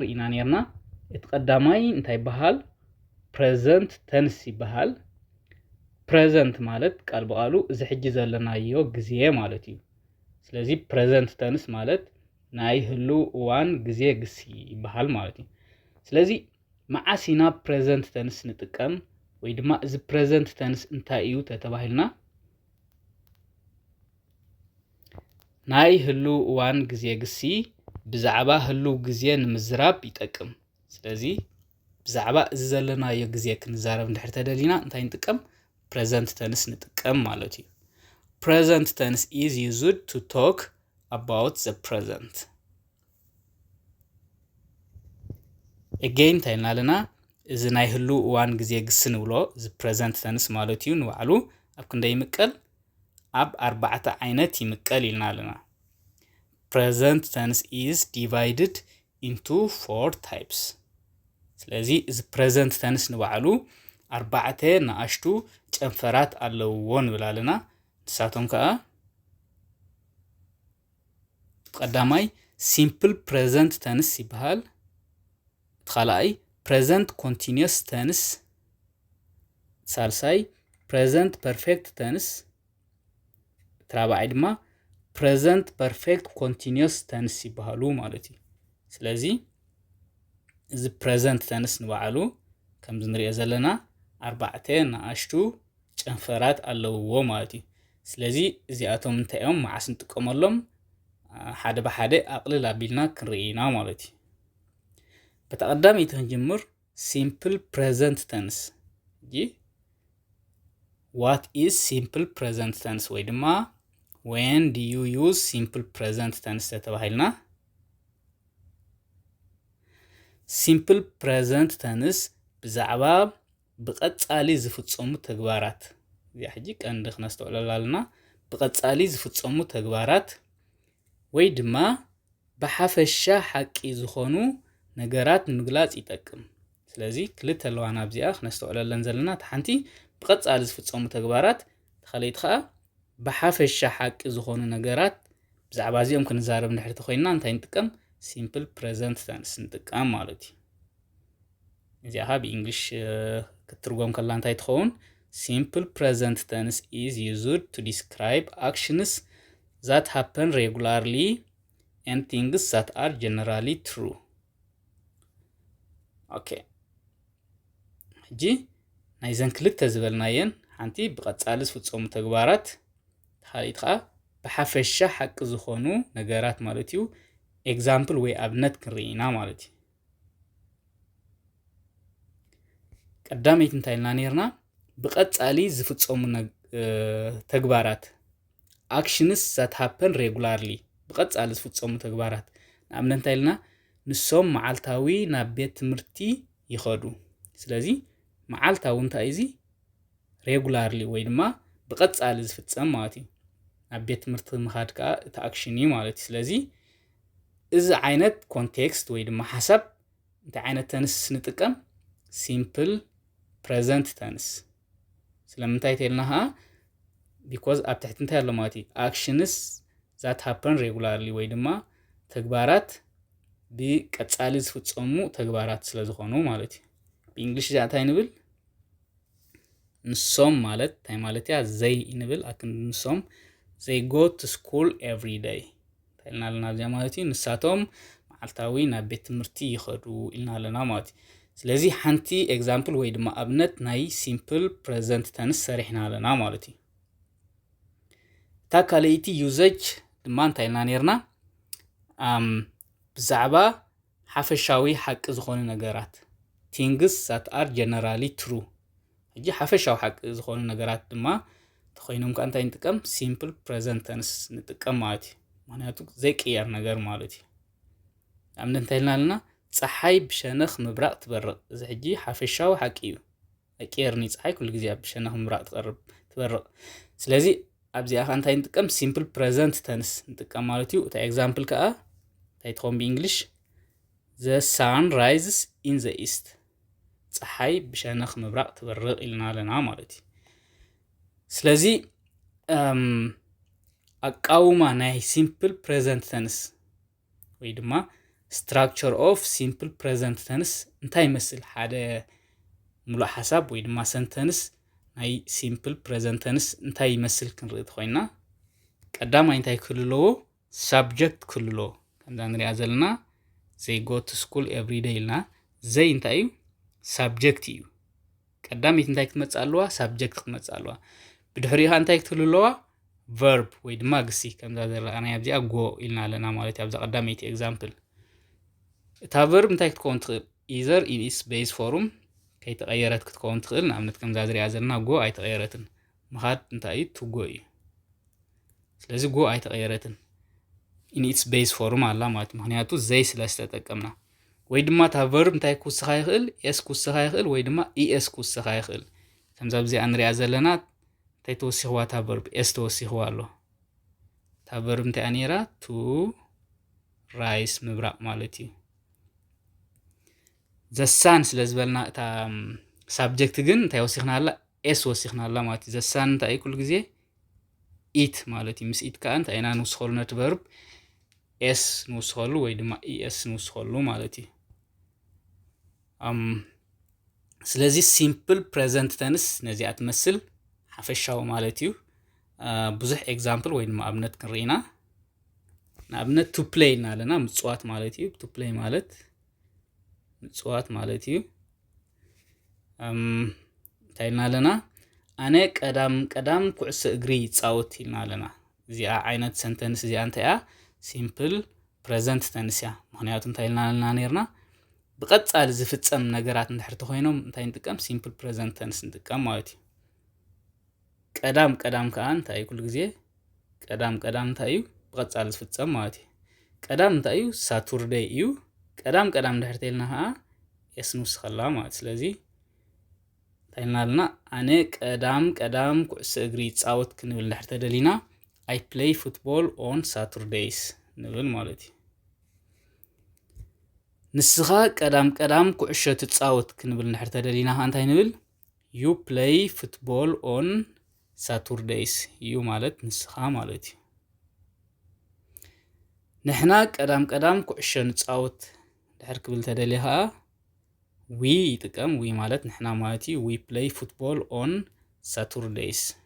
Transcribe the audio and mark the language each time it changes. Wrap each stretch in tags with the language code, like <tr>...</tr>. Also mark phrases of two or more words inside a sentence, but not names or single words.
<ti>ኢና ነርና እቲ ቀዳማይ እንታይ ይበሃል</ti> <en>present tense</en> <ti>ይበሃል ፕሬዘንት ማለት ቃል በቃሉ እዚ ሕጂ ዘለናዮ ግዜ ማለት እዩ ስለዚ</ti> <en>present tense</en> <ti>ማለት ናይ ህሉ እዋን ግዜ ግሲ ይበሃል ማለት እዩ ስለዚ መዓስ ኢና</ti> <en>present tense</en> <ti>ንጥቀም ወይ ድማ እዚ</ti> <en>present tense</en> <ti>እንታይ እዩ ተባሂልና ናይ ህሉ እዋን ግዜ ግሲ ብዛዕባ ህሉ ግዜ ንምዝራብ ይጠቅም ስለዚ ብዛዕባ እዚ ዘለናዮ ግዜ ክንዛረብ እንድሕር ተደሊና እንታይ ንጥቀም</ti> <en>present tense</en> <ti>ንጥቀም ማለት እዩ</ti> <en>present tense is used to talk about the present</en> <ti>again ታይናለና እዚ ናይ ህሉ እዋን ግዜ ግስ ንብሎ እዚ</ti> <en>present tense</en> <ti>ማለት እዩ ንባዕሉ ኣብ ክንደይ ይምቀል ኣብ 4 ዓይነት ይምቀል ኢልና ኣለና</ti> <en>present tense is divided into 4 types</en> <ti>ስለዚ እዚ</ti> <en>present tense</en> <ti>ንባዕሉ 4 ንኣሽቱ ጨንፈራት ኣለውዎ ንብላለና ንሳቶም ከዓ</ti> <en>ቀዳማይ simple present tense</en> <ti>ይበሃል ተኻላይ</ti> <en>present continuous tense ሳልሳይ present perfect tense</en> <ti>ተራባዓይ ድማ</ti> <en>present perfect continuous tense</en> <ti>ይበሃሉ ማለት እዩ ስለዚ እዚ</ti> <en>present tense</en> <ti>ንባዕሉ ከም ዝንሪኦ ዘለና 4 ንኣሽቱ ጨንፈራት ኣለውዎ ማለት እዩ ስለዚ እዚኣቶም እንታይ እዮም መዓስ ንጥቀመሎም ሓደ ብሓደ ኣቕልል ኣቢልና ክንርኢና ማለት እዩ በተቀዳሚት ክንጅምር</ti> <en>simple present tense what is simple present tense</en> <ti>ወይ ድማ</ti> <en>when do you use simple present tense ተባሂልና simple present tense</en> <ti>ብዛዕባ ብቀጻሊ ዝፍጸሙ ተግባራት እዚ ሕጂ ቀንዲ ክነስተውለላልና ብቀጻሊ ዝፍጸሙ ተግባራት ወይ ድማ ብሓፈሻ ሓቂ ዝኾኑ ነገራት ንምግላጽ ይጠቅም ስለዚ ክልተ ኣለዋና ኣብዚኣ ክነስተውለለን ዘለና ተሓንቲ ብቀጻሊ ዝፍጸሙ ተግባራት ተኸለይት ከዓ ብሓፈሻ ሓቂ ዝኾኑ ነገራት ብዛዕባ እዚኦም ክንዛረብ እንድሕር ተኮይንና እንታይ ንጥቀም</ti> <en>simple present tense</en> <ti>ንጥቀም ማለት እዩ እዚኣ ብእንግሊሽ ክትርጎም ከላ እንታይ ትኸውን</ti> <en>simple present tense is used to describe actions that happen regularly and things that are generally true</en> <ti>okay ሕጂ ናይዘን ክልተ ዝበልናየን ሓንቲ ብቀጻሊ ዝፍጸሙ ተግባራት ተኻሊት ከዓ ብሓፈሻ ሓቂ ዝኾኑ ነገራት ማለት እዩ ኤግዛምፕል ወይ ኣብነት ክንርኢና ማለት እዩ ቀዳመይት እንታይ ኢልና ነርና ብቀጻሊ ዝፍጸሙ ተግባራት</ti> <en>actions that happen regularly</en> <ti>ብቀጻሊ ዝፍጸሙ ተግባራት ንኣብነት እንታይ ኢልና ንሶም መዓልታዊ ናብ ቤት ትምህርቲ ይኸዱ ስለዚ መዓልታዊ እንታይ እዚ regularly ወይ ድማ ብቀጻሊ ዝፍጸም ማለት እዩ ናብ ቤት ትምህርቲ ምኻድ ከዓ እቲ ኣክሽን እዩ ማለት እዩ ስለዚ እዚ ዓይነት ኮንቴክስት ወይ ድማ ሓሳብ እንታይ ዓይነት ተንስ ንጥቀም</ti> <en>simple present tense</en> <ti>ስለምንታይ ተይልና because ኣብ ትሕቲ እንታይ ኣሎ ማለት እዩ</ti> <en>actions that happen regularly</en> <ti>ወይ ድማ ተግባራት ብቀጻሊ ዝፍጸሙ ተግባራት ስለ ዝኾኑ ማለት እዩ ብእንግሊሽ እዚኣ እንታይ ንብል ንሶም ማለት እንታይ ማለት እያ ዘይ ንብል ኣክን ንሶም</ti> <en>they go to school every day</en> <ti>ታይልና ኣለና እዚኣ ማለት እዩ ንሳቶም መዓልታዊ ናብ ቤት ትምህርቲ ይኸዱ ኢልና ኣለና ማለት እዩ ስለዚ ሓንቲ ኤግዛምፕል ወይ ድማ ኣብነት ናይ</ti> <en>simple present tense</en> <ti>ሰሪሕና ኣለና ማለት እዩ እታ ካልአይቲ ዩዘጅ ድማ እንታይ ኢልና ነርና ብዛዕባ ሓፈሻዊ ሓቂ ዝኾኑ ነገራት</ti> <en>things that are generally true</en> <ti>እጂ ሓፈሻው ሓቂ ዝኾኑ ነገራት ድማ ተኾይኖም ከ እንታይ ንጥቀም</ti> <en>simple present tense</en> <ti>ንጥቀም ማለት እዩ ምክንያቱ ዘይቅየር ነገር ማለት እዩ ኣብነት እንታይ ኢልና ፀሓይ ብሸነኽ ምብራቕ ትበርቕ እዚ ሕጂ ሓፈሻው ሓቂ እዩ ኣይቅየርኒ ፀሓይ ኩሉ ግዜ ብሸነኽ ምብራቕ ትበርቕ ስለዚ ኣብዚኣ ከ እንታይ ንጥቀም</ti> <en>simple present tense</en> <ti>ንጥቀም ማለት እዩ እቲ ኤግዛምፕል ከዓ እንታይ ትኾን ብእንግሊሽ</ti> <en>the sun rises in the east</en> <ti>ፀሓይ ብሸነኽ ምብራቕ ትበርቕ ኢልና ኣለና ማለት እዩ ስለዚ ኣቃውማ ናይ</ti> <en>simple present tense</en> <ti>ወይ ድማ</ti> <en>structure of simple present tense</en> <ti>እንታይ ይመስል ሓደ ሙሉእ ሓሳብ ወይ ድማ sentence ናይ</ti> <en>simple present tense</en> <ti>እንታይ ይመስል ክንርኢ ተኾይና ቀዳማይ እንታይ ክህልዎ subject ክህልዎ ከምዛ ንሪኣ ዘለና</ti> <en>they go to school every day</en> <ti>ኢልና ዘይ እንታይ እዩ subject እዩ ቀዳሚት እንታይ ክትመጽእ ኣለዋ subject ክትመጽእ ኣለዋ ብድሕሪኡ እንታይ ክትህልዋ verb ወይ ድማ ግሲ ከምዛ ዘረኣና ኣብዚኣ go ኢልና ኣለና ማለት እዩ ኣብዛ ቀዳመይቲ example እታ verb እንታይ ክትከውን ትኽእል</ti> <en>either in its base form</en> <ti>ከይተቐየረት ክትከውን ትኽእል ንኣብነት ከምዛ ዝሪኣ ዘለና go ኣይተቐየረትን ምኻድ እንታይ እዩ</ti> <en>to go</en> <ti>እዩ ስለዚ go ኣይተቐየረትን</ti> <en>in its base form</en> <ti>ኣላ ማለት ምክንያቱ ዘይ ስለ ዝተጠቀምና ወይ ድማ እታ verb እንታይ ክውስኻ ይኽእል s ክውስኻ ይኽእል ወይ ድማ es ክውስኻ ይኽእል ከምዛ ኣብዚኣ ንሪኣ ዘለና እንታይ ተወሲኽዋ እታ verb s ተወሲኽዋ ኣሎ እታ verb እንታይ ነይራ</ti> <en>to rise</en> <ti>ምብራቕ ማለት እዩ</ti> <en>the sun</en> <ti>ስለ ዝበልና እታ subject ግን እንታይ ወሲኽና ኣላ s ወሲኽና ኣላ ማለት እዩ</ti> <en>the sun</en> <ti>እንታይ ኩሉ ግዜ it ማለት እዩ ምስ it ከዓ እንታይ ኢና ንውስኸሉ ነቲ verb s ንውስኸሉ ወይ ድማ es ንውስኸሉ ማለት እዩ ስለዚ</ti> <en>simple present tense</en> <ti>ነዚኣ ትመስል ሓፈሻው ማለት እዩ ብዙሕ ኤግዛምፕል ወይ ድማ ኣብነት ክንርኢና ንኣብነት</ti> <en>to play</en> <ti>ኢና ኣለና ምጽዋት ማለት እዩ</ti> <en>to play</en> <ti>ማለት ምጽዋት ማለት እዩ እንታይ ኢልና ኣለና ኣነ ቀዳም ኩዕሶ እግሪ ይፃወት ኢልና ኣለና እዚኣ ዓይነት ሰንተንስ እዚኣ እንታይ እያ</ti> <en>simple present tense</en> <ti>እያ ምክንያቱ እንታይ ኢልና ኣለና ነርና ብቐጻሊ ዝፍጸም ነገራት እንድሕር ተኾይኖም እንታይ ንጥቀም</ti> <en>simple present tense</en> <ti>ንጥቀም ማለት እዩ ቀዳም ከዓ እንታይ ኩሉ ግዜ ቀዳም እንታይ እዩ ብቐጻሊ ዝፍጸም ማለት እዩ ቀዳም እንታይ እዩ ሳቱርዴይ እዩ ቀዳም እንድሕር ተይልና ከዓ s ንውስኸላ ማለት ስለዚ እንታይ ኢልና ኣለና ኣነ ቀዳም ኩዕሶ እግሪ ይፃወት ክንብል እንድሕር ተደሊና</ti> <en>I play football on Saturdays</en> <ti>ንብል ማለት እዩ ንስኻ ቀዳም ኩዕሾ ትፃወት ክንብል እንድሕር ተደሊና እንታይ ንብል</ti> <en>you play football on Saturdays</en> <ti>you ማለት ንስኻ ማለት እዩ ንሕና ቀዳም ኩዕሾ ንፃወት እንድሕር ክብል ተደሊኻ we ይጥቀም we ማለት ንሕና ማለት እዩ</ti> <en>we play football on Saturdays</en>